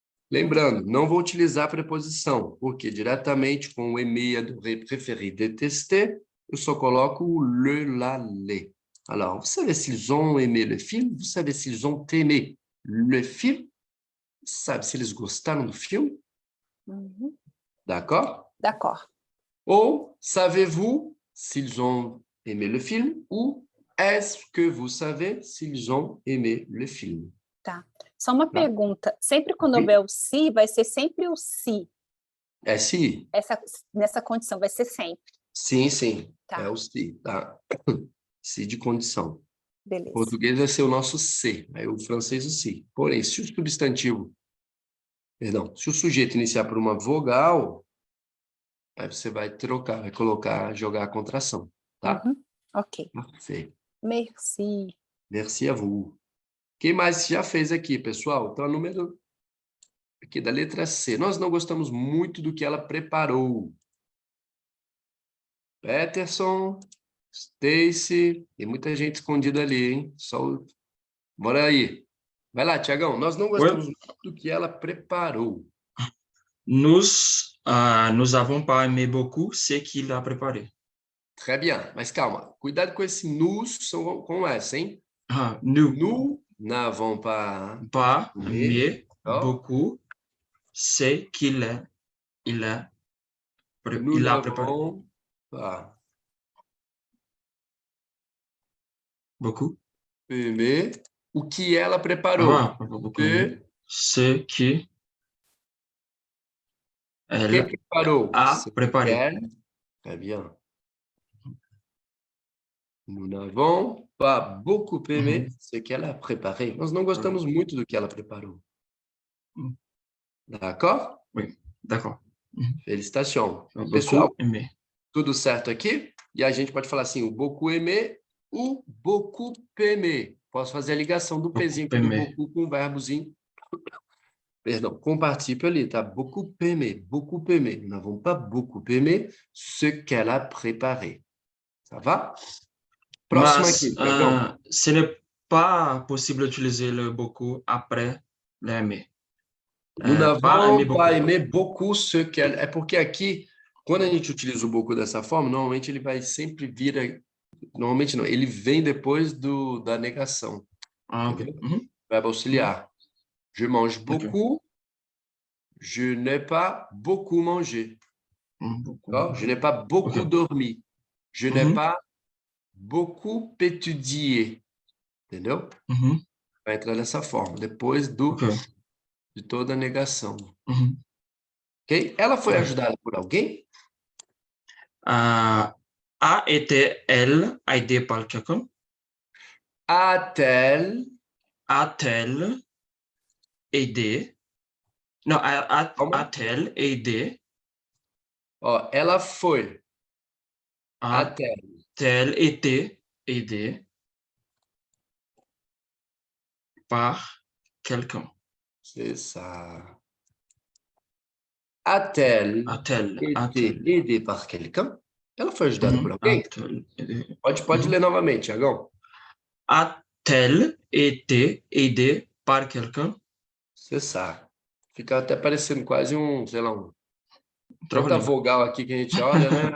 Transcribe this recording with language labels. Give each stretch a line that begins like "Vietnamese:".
Portuguese: Lembrando, não vou utilizar a preposição, porque diretamente com o aimer, adorer, préférer, détester, eu só coloco o le, la, les.
French: Alors, vous savez s'ils ont aimé le film? Vous savez s'ils ont aimé le film?
Portuguese: sabe se eles gostaram do filme? Uhum.
French: D'accord? D'accord. Ou savez-vous s'ils ont aimé le film? Ou est-ce que vous savez s'ils ont aimé le film?
Portuguese: Tá. Só uma Tá. pergunta. Sempre quando Sim. houver o se, vai ser sempre o se. É se? Nessa condição, vai ser sempre. Sim, sim. Tá. É o se, tá? Se de condição. Beleza. O português vai ser o nosso se, aí o francês o si. Porém, se o substantivo, perdão, se o sujeito iniciar por uma vogal, aí você vai trocar, vai colocar, jogar a contração, tá? Uhum. Ok. Perfeito.
French: Merci. Merci à vous.
Portuguese: Quem mais já fez aqui, pessoal? Então, o número aqui da letra C. Nós não gostamos muito do que ela preparou. Peterson, Stacy, tem muita gente escondida ali, hein? Bora aí. Vai lá, Tiagão. Nós não gostamos muito do que ela preparou.
French: Nous avons pas aimé beaucoup ce qu'il a préparé. Très bien.
Portuguese: Mas calma. Cuidado com esse nous com essa, hein?
French: Nous n'avons pas aimé beaucoup ce qu'il a préparé. Pas Beaucoup.
Portuguese: aimé o que ela preparou.
French: Ce que
Portuguese: Quem preparou?
French: a préparé. Très bien. Nous n'avons pas beaucoup aimé ce qu'elle a préparé.
Portuguese: Nós não gostamos muito do que ela preparou.
French: D'accord? Oui, d'accord. Félicitations. Beaucoup
Portuguese: Pessoal,
French: aimé.
Portuguese: tudo certo aqui? E a gente pode falar assim, o
French: beaucoup aimé,
Portuguese: o beaucoup aimé. Posso fazer a ligação do pezinho do beaucoup com o verbozinho. Perdão, com o particípio ali, tá?
French: Beaucoup aimé, beaucoup aimé. Nous n'avons pas beaucoup aimé ce qu'elle a préparé. Ça va?
Portuguese: Próximo aqui, Tiagão.
French: Ce n'est pas possible d'utiliser le beaucoup après l'aimer. Nous n'avons pas aimé beaucoup ce qu'elle...
Portuguese: É porque aqui, quando a gente utiliza o beaucoup dessa forma, normalmente ele vai sempre vir... Normalmente não, ele vem depois da negação. Ok. Verbo auxiliar.
French: Je mange beaucoup. Je n'ai pas beaucoup mangé. Je n'ai pas beaucoup dormi. Je n'ai pas beaucoup étudié.
Portuguese: Entendeu? Vai entrar dessa forma, depois de toda a negação. Ok? Ela foi ajudada por alguém?
French: A été-elle aidée par quelqu'un? A-t-elle aidé?
Portuguese: Não,
French: a-t-elle aidé?
Portuguese: Ó, ela foi.
French: A-t-elle été aidée par quelqu'un? C'est ça. A-t-elle été aidée par quelqu'un?
Portuguese: Ela foi ajudada por alguém? Pode ler novamente, Tiagão.
French: A-t-elle été aidée par quelqu'un? C'est ça.
Portuguese: Fica até parecendo quase sei lá, tanta vogal aqui que a gente olha, né?